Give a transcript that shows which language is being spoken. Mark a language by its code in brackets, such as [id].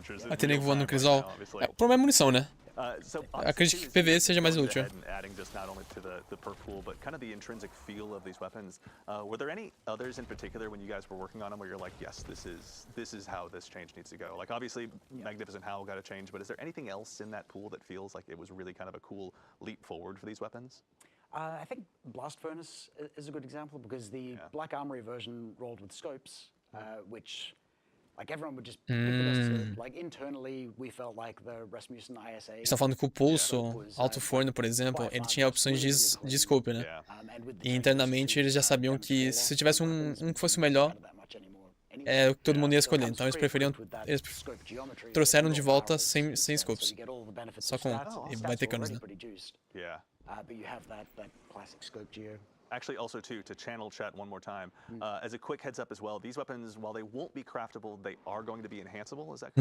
[pt] Aí tem nego voando no crisol. O problema é munição, né? Acredito que PV seja mais útil. [en] Adding just not only to the perk pool, but kind of the intrinsic feel of these weapons. Were there any others in particular when you guys were working on them where you're like, yes, this is how this change needs to go? Like obviously, Magnificent Howl got a change, but is there anything else in that pool that feels like it was really kind of a cool leap forward for these weapons? I think Blast Furnace is a good example because the Black Armory version rolled with scopes, which, like, everyone would just pick the best. Like, internally, we felt like the Rasmussen ISA... [pt] Você tá falando que o Pulso, Alto Forno, por exemplo, ele tinha opções de scope, né? E internamente eles já sabiam que se tivesse um que fosse o melhor, é o que todo mundo ia escolher. Então eles preferiam... Eles trouxeram de volta sem scopes. Só com... E vai ter canos, né? [en] Yeah. But you have that classic scope geo. Actually, also too, to channel chat one more time, as a quick heads up as well, these weapons, while they won't be craftable, they are going to be enhanceable, is that correct?